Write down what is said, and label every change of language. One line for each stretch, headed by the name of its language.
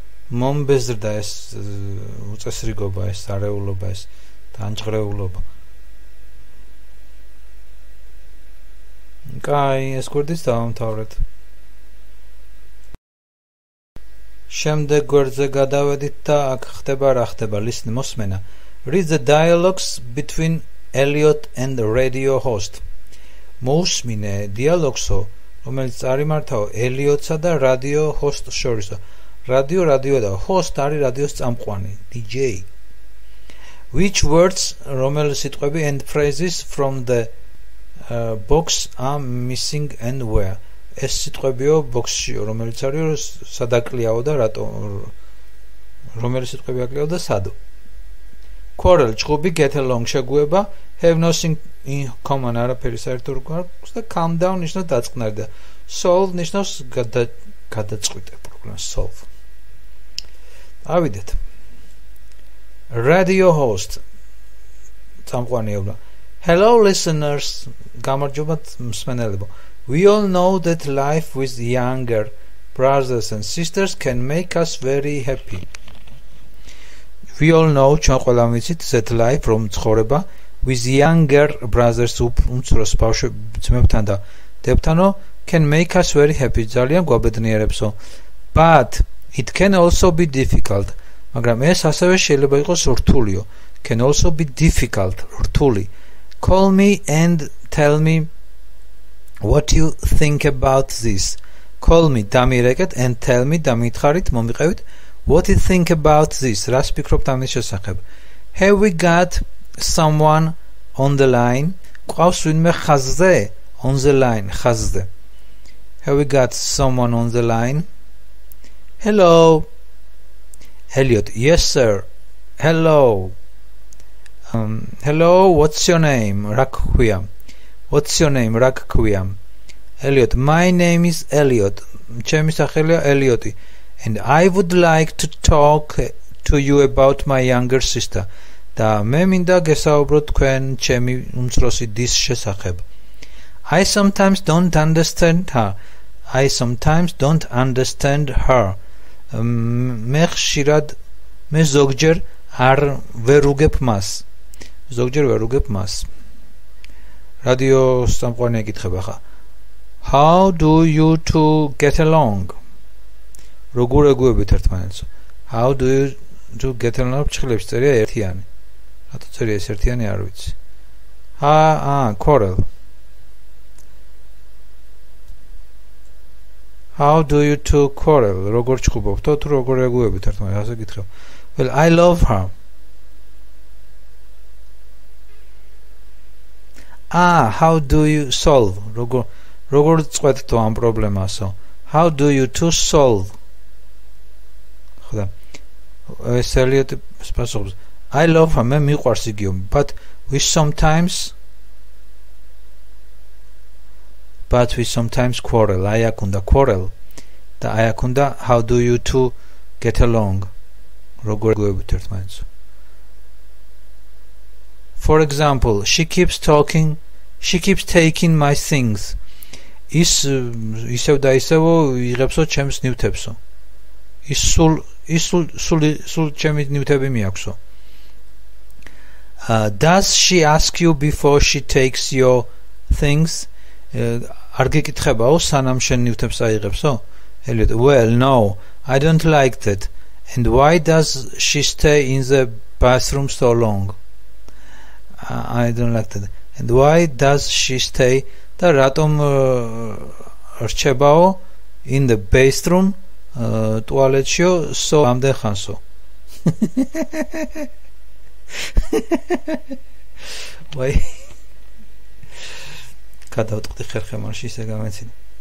Georgian: მომბეზრდა ეს უწესრიგობა, ეს არეულობა, ეს თანჭღრეულობა. კაი, ეს გვერდის დავამთავრეთ. შემდეგ გვერდზე გადავედით და აქ ხდება რა ხდება, listen, მოსმენა.
English: Read the dialogues between Elliot and the radio host.
Georgian: მოусმინე დიალოგსო, რომელიც წარიმართავ ელიოტსა და რადიო ჰოსტს შორისო. რადიო და host არის რადიოს წამყვანი, DJ.
English: Which words,
Georgian: რომელი სიტყვები
English: and phrases from the box are missing and where?
Georgian: ეს სიტყვებიო ბოქსშიო, რომელიც არის სადაკლიაო და რატო რომელი სიტყვები აკლიაო და სადო.
English: Quarrel,
Georgian: ჭუბი,
English: get along,
Georgian: შეგუება,
English: have nothing in common,
Georgian: არაფერი საერთო არ გვაქვს
English: და calm down ნიშნავს დაწყნარდა.
Georgian: Solve ნიშნავს გადაწყვეტა პრობლემას, solve. ავიდეთ.
English: Radio host.
Georgian: წამყვანიობა.
English: Hello listeners,
Georgian: გამარჯობა მსმენელებო.
English: We all know that life with younger brothers and sisters can make us very happy. We all know,
Georgian: ჩვენ ყველამ ვიცით,
English: that life from
Georgian: ცხოვრება
English: with younger brothers
Georgian: უმცროს ძმებთან და დებთანო
English: can make us very happy.
Georgian: ძალიან გვაბედნიერებსო.
English: But it can also be difficult.
Georgian: მაგრამ ეს ასევე შეიძლება იყოს რთულიო.
English: Can also be difficult,
Georgian: რთული.
English: Call me and tell me what you think about this. Call me,
Georgian: დამირეკეთ,
English: and tell me,
Georgian: დამითხარით, მომიყევით,
English: what you think about this.
Georgian: რას ფიქრობთ ამის შესახებ?
English: Have we got someone on the line?
Georgian: ყავს ვინმე ხაზზე?
English: On the line, ხაზზე. Have we got someone on the line? Hello, Elliot, yes sir. Hello. Hello, what's your name? Rakhuya. What's your name? Rakhuya. Elliot, my name is Elliot.
Georgian: ჩემი სახელია Elliot.
English: And I would like to talk to you about my younger sister.
Georgian: და მე მინდა გესაუბრო თქვენ ჩემი უმცროსი დის შესახებ.
English: I sometimes don't understand her. I sometimes don't understand her.
Georgian: მე ხშირად მე ზოგჯერ ვერ უგებ მას. ზოგჯერ ვერ უგებ მას. რადიო სამყარო ეკითხება ხა.
English: How do you two get along?
Georgian: როგორ ეგუებით ერთმანეთს?
English: How do you two get along?
Georgian: ჭხლებს წერია ერთიანი. რატო წერია ეს ერთიანი არ ვიცი. Quarrel.
English: How do you two quarrel?
Georgian: როგორ ჭხუბობთ თუ როგორ ეგუებით ერთმანეთს? ასე გითხრა.
English: Well, I love her. How do you solve?
Georgian: როგორ წყვეტთ ამ პრობლემასო?
English: How do you two solve?
Georgian: ხოდა ეს Elliot სპასობს.
English: I love her.
Georgian: მე მიყვარს იგიო,
English: but we sometimes quarrel.
Georgian: აი აქ უნდა quarrel და აი აქ უნდა
English: how do you two get along?
Georgian: როგორ ეგუებით ერთმანეთს?
English: For example, she keeps taking my things.
Georgian: ის ისევ და ისევ იღებსო ჩემს ნივთებსო. ის სულ ჩემი ნივთები მიაქვსო.
English: Does she ask you before she takes your things?
Georgian: არ გეკითხებაო სანამ შენ ნივთებს აიღებსო?
English: Elliot, well, no, I don't like that. And why does she stay in the bathroom so long? I don't like that. And why does she stay?
Georgian: და რატომ რჩებაო
English: in the bathroom
Georgian: ტუალეტშიო so ამდენ ხანსო? ვაი გადავტყდი ხერხემალში ისე გამეცინე.